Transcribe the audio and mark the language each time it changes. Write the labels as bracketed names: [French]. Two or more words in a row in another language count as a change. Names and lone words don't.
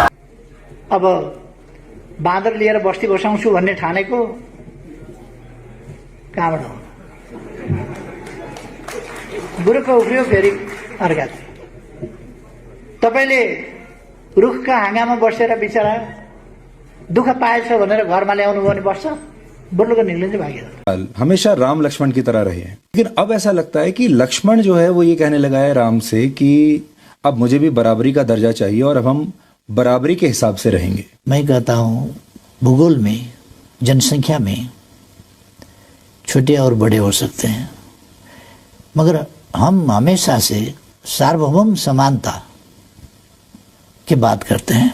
[Nepali] अब बाँदर लिएर बस्ती बसाउँछु भन्ने ठानेको कहाँबाट हो? बुरुक्क उफ्रियो फेरि अर्कातिर। तपाईँले रुखका हाँगामा बसेर बिचरा दुःख पाएछ भनेर घरमा ल्याउनु भने बस्छ, बुर्लुक निक्लिन्छ भागेर। [Hindi] हमेशा राम लक्ष्मण की तरह रहे हैं, लेकिन अब ऐसा लगता है कि लक्ष्मण जो है वो ये कहने लगा है राम से कि अब मुझे भी बराबरी का दर्जा चाहिए और अब हम बराबरी के हिसाब से रहेंगे। मैं कहता हूँ भूगोल में, जनसंख्या में छोटे और बड़े हो सकते हैं, मगर हम हमेशा से सार्वभौम समानता की बात करते हैं।